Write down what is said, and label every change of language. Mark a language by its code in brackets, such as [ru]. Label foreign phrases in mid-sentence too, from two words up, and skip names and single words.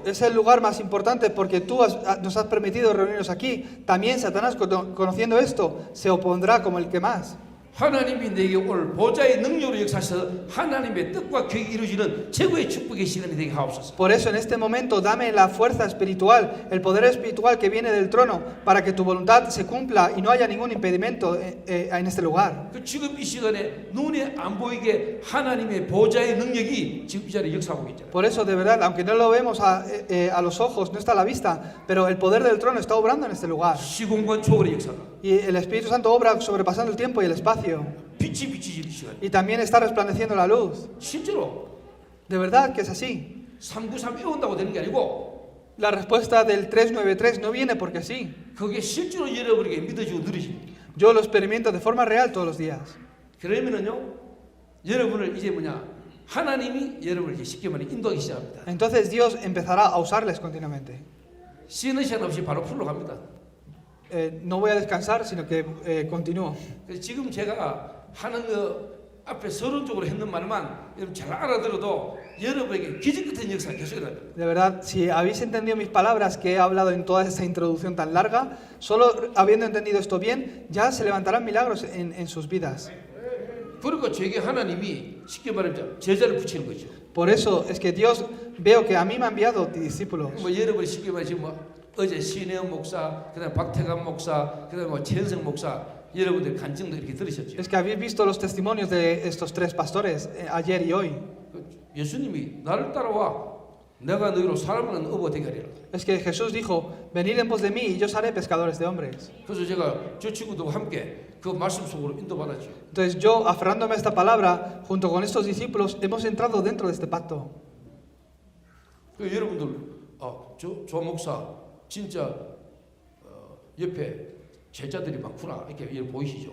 [es] Es el lugar más importante porque tú nos has permitido reunirnos aquí. También Satanás, conociendo esto, se opondrá como el que más. [ko] 하나님이 내게 오늘 보좌의 능력으로 역사하셔서 하나님의 뜻과 계획이 이루어지는 최고의 축복의 시간이 되게 하옵소서. [es] Por eso en este momento dame la fuerza espiritual, el poder espiritual que viene del trono, para que tu voluntad se cumpla y no haya ningún impedimento en este lugar. [ko] 그 지금 이 시간에 눈에 안 보이게 하나님의 보좌의 능력이 지금 이 자리에 역사하고 있잖아요. [es] Por eso, de verdad, aunque no lo vemos a los ojos, no está a la vista, pero el poder del trono está obrando en este lugar. [ko] 시공간 초월의 역사가. [es] Y el Espíritu Santo obra sobrepasando el tiempo y el espacio. [ko] 빛이 비치지는 시간. [es] Y también está resplandeciendo la luz. [ko] 실제로 [es] De verdad que es así. [ko] 393 외운다고 되는 게 아니고 [es] La respuesta del 393 no viene porque sí. [ko] 그게 실제로 여러분에게 믿어지고 누리십니다. [es] Yo lo experimento de forma real todos los días. [ko] 그러면은요, 여러분을 이제 뭐냐, 하나님이 여러분을 이렇게 쉽게 말해 인도하기 시작합니다. [es] Entonces Dios empezará a usarles continuamente. [ko] 쉬는 시간 없이 바로 풀로 갑니다. [es] No voy a descansar, sino que continúo. [ko] 그래서 지금 제가 하는 거 앞에 서론적으로 했는 말만 여러분 잘 알아들어도 여러분에게 기적 같은 역사가 계속 일어납니다. [es] De verdad, si habéis entendido mis palabras que he hablado en toda esta introducción tan larga, solo habiendo entendido esto bien, ya se levantarán milagros en sus vidas. [ko] 그러니까 제게 하나님이 쉽게 말하면 제자를 붙이는 거죠. [es] Por eso es que Dios, veo que a mí me ha enviado discípulos. [ko] 뭐 여러분이 쉽게 말하면 뭐 어제 신혜영 목사, 그다음 박태감 목사, 그다음 뭐 최현성 목사, 여러분들 간증도 이렇게 들으셨죠. [es] Es que habéis visto los testimonios de estos tres pastores ayer y hoy. [ko] 예수님이 나를 따라와, 내가 너희로 사람을 얻어 되게 하리라. [es] Es que Jesús dijo, venid en pos de mí y yo os haré pescadores de hombres. [ko] 그래서 제가 저 친구들과 함께 그 말씀 속으로 인도받았죠. [es] Entonces yo, aferrándome a esta palabra, junto con estos discípulos, hemos entrado dentro de este pacto. [ko] 그 여러분들, 조 목사 진짜 옆에 제자들이 많구나 이렇게 보이시죠?